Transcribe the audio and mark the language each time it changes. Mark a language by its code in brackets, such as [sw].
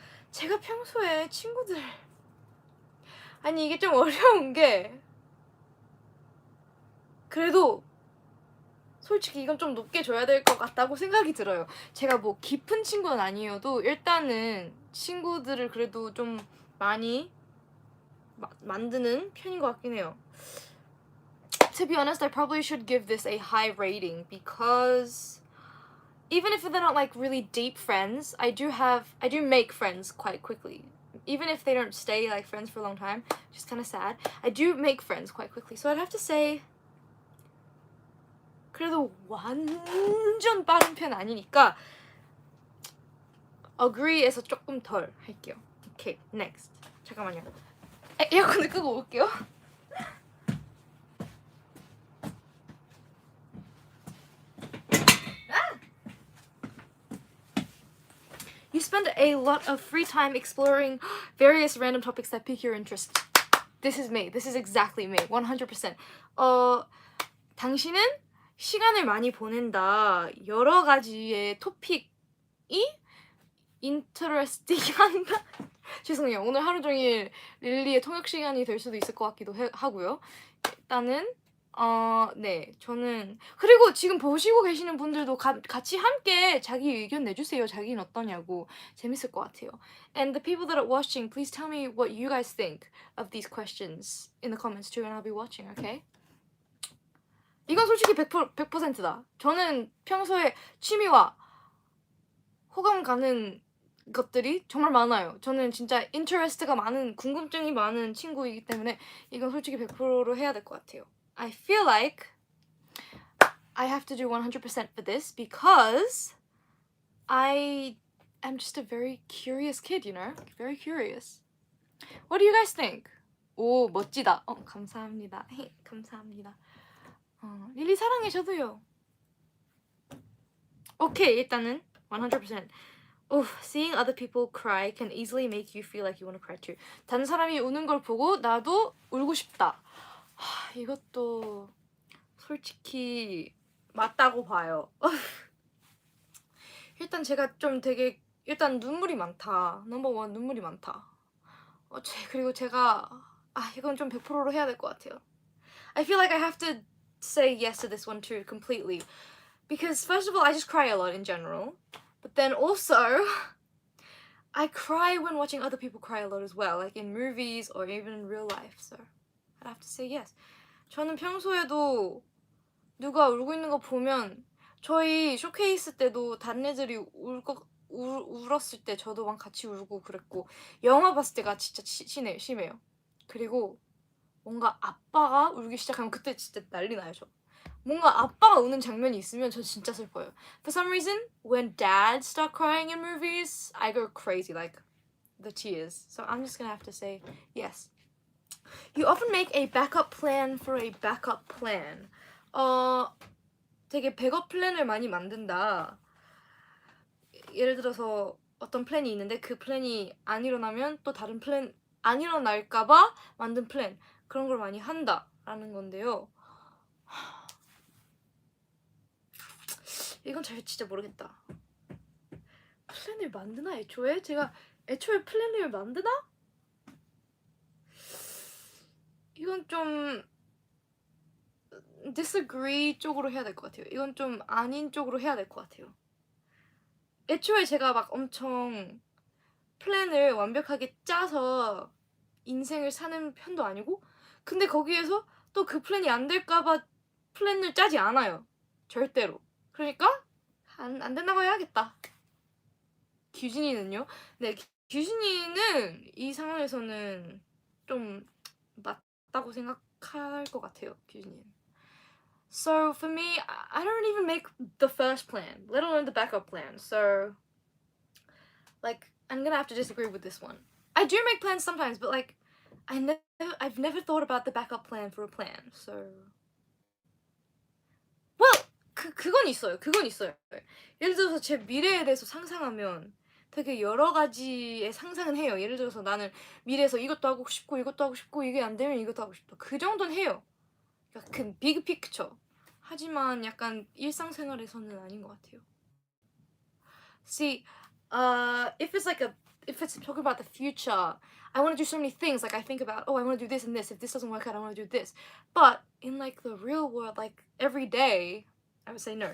[ko] 제가 평소에 친구들, 아니 이게 좀 어려운 게, 그래도 솔직히 이건 좀 높게 줘야 될 것 같다고 생각이 들어요. 제가 뭐 깊은 친구는 아니어도 일단은 친구들을 그래도 좀 많이 만드는 편인 것 같긴 해요. [en] To be honest, I probably should give this a high rating because even if they're not like really deep friends, I do make friends quite quickly. Even if they don't stay like friends for a long time, which is kind of sad, I do make friends quite quickly. So I'd have to say [ko] 그래도 완전 빠른 편 아니니까 agree에서 조금 덜 할게요. [en] Okay, next. [ko] 잠깐만요. 에어컨을 끄고 올게요. [en] You spend a lot of free time exploring various random topics that pique your interest. This is me. This is exactly me. 100%. [ko] 당신은 시간을 많이 보낸다. 여러 가지의 토픽이 interesting한가? 죄송해요. 오늘 하루 종일 릴리의 통역 시간이 될 수도 있을 것 같기도 하고요. 일단은 네. 저는 그리고 지금 보시고 계시는 분들도 같이 함께 자기 의견 내주세요. 자기는 어떠냐고. 재밌을 것 같아요. [en] And the people that are watching, please tell me what you guys think of these questions in the comments too, and I'll be watching, okay? [ko] 이건 솔직히 100%다. 저는 평소에 취미와 호감 가는 것들이 정말 많아요. 저는 진짜 인터레스트가 많은, 궁금증이 많은 친구이기 때문에 이건 솔직히 100%로 해야 될 것 같아요. [en] I feel like I have to do 100% for this because I am just a very curious kid, you know? Very curious. What do you guys think? [ko] 오, 멋지다. 감사합니다. 감사합니다. 릴리 사랑해, 저도요. 오케이, 일단은 100%. [en] Seeing other people cry can easily make you feel like you want to cry too. [ko] 다른 사람이 우는 걸 보고 나도 울고 싶다. 이것도 솔직히 맞다고 봐요. 일단 제가 좀 되게 일단 눈물이 많다. 넘버원 눈물이 많다. 그리고 제가 이건 좀 100%로 해야 될 것 같아요. [en] I feel like I have to say yes to this one too completely. Because first of all, I just cry a lot in general. But then also, I cry when watching other people cry a lot as well, like in movies or even in real life. So I'd have to say yes. [ko] 저는 평소에도 누가 울고 있는 거 보면 저희 쇼케이스 때도 다른 애들이 울었을 때 저도 막 같이 울고 그랬고 영화 봤을 때가 진짜 심해요. 그리고 뭔가 아빠가 울기 시작하면 그때 진짜 난리 나요, 저. 뭔가 아빠가 우는 장면이 있으면 저 진짜 슬퍼요. [en] For some reason, when dads start crying in movies, I go crazy, like the tears. So I'm just gonna have to say yes. You often make a backup plan for a backup plan. [ko] 되게 백업 플랜을 많이 만든다. 예를 들어서 어떤 플랜이 있는데 그 플랜이 안 일어나면 또 다른 플랜 안 일어날까봐 만든 플랜 그런 걸 많이 한다라는 건데요. 이건 잘 진짜 모르겠다. 플랜을 만드나 애초에? 제가 애초에 플랜을 만드나? 이건 좀 disagree 쪽으로 해야 될 것 같아요. 이건 좀 아닌 쪽으로 해야 될 것 같아요. 애초에 제가 막 엄청 플랜을 완벽하게 짜서 인생을 사는 편도 아니고 근데 거기에서 또 그 플랜이 안 될까봐 플랜을 짜지 않아요. 절대로. 그러니까 안 된다고 해야겠다. 규진이는요? 네, 규진이는 이 상황에서는 좀 맞다고 생각할 것 같아요. 규진이는. [en] So for me, I don't even make the first plan, let alone the backup plan. So like I'm gonna have to disagree with this one. I do make plans sometimes, but like I've never thought about the backup plan for a plan. So well, [ko] 그건 있어요. 그건 있어요. 예를 들어서 제 미래에 대해서 상상하면 되게 여러 가지의 상상은 해요. 예를 들어서 나는 미래에서 이것도 하고 싶고 이것도 하고 싶고 이게 안 되면 이것도 하고 싶다. 그 정도는 해요. 그러니까 그 비그 픽처. 하지만 약간 일상생활에서는 아닌 것 같아요. [en] See, if it's talking about the future, I want to do so many things. Like I think about, I want to do this and this. If this doesn't work out, I want to do this. But in like the real world, like every day, I would say no.